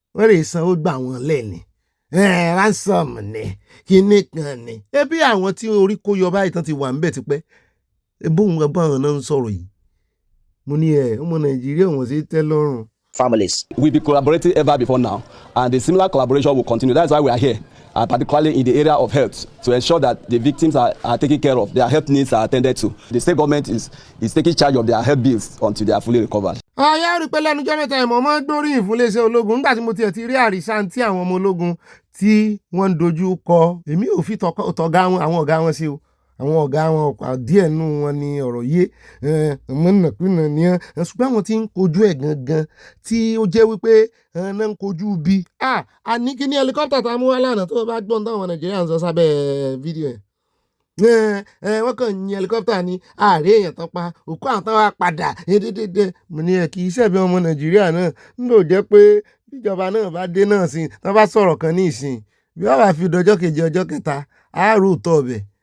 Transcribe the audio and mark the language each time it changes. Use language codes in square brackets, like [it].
[yo] rè sanwó gbà wọ́n lẹ́ni ransom ni kíní kan ni ebi àwọn tí orí kó yọ báyìí tán ti wà ńbẹ̀ tipẹ́ bóun ọgbọ́n náà ń sọ̀rọ̀ yìí mo ní ọmọ Nàìjíríà wọ́n sì tẹ́ lọ́rùn. [en] Families. We've been collaborating ever before now, and the similar collaboration will continue. That's why we are here, particularly in the area of health, to ensure that the victims are taken care of, their health needs are attended to. The state government is taking charge of their health bills until they are fully recovered. [yo] Àyà rí pé lẹ́nu jọ́ mẹ́ta ìmọ̀ máa ń gbóríyìn fún iléeṣẹ́ ológun nígbà tí mo tiẹ̀ ti rí àrísántí àwọn ọmọ ológun tí wọ́n ń dojú kọ èmi ò fi tọ̀gá wọn àwọn ọ̀gá wọn sí o àwọn ọ̀gá wọn ọ̀pá díẹ̀ nù wọn ni ọ̀rọ̀ yé ọmọ nàkúnà ní ẹ̀ ṣùgbọ́n àwọn tí ń kojú ẹ̀ gangan tí ó jẹ́ wípé náà ń kojú bí a ní kí ní helicopter tá a mú wá lánàá tó bá gbọ́n táwọn Nàìjíríà ń sọ sábẹ́ fídíò ẹ̀ wọ́n kàn yin helicopter ní ààrẹ èèyàn tán pa òkú àwọn tán wá padà dédédé mo ní ẹ̀ kì í ṣẹ̀bi ọmọ Nàìjíríà náà ń lò jẹ́ pé bíjọba náà bá dé náà sí tán bá sọ̀rọ̀ kan ní ìsìn bí wọ́n bá fi dọjọ́ kejì ọjọ́ kẹta àárò tọ̀ ọ̀bẹ̀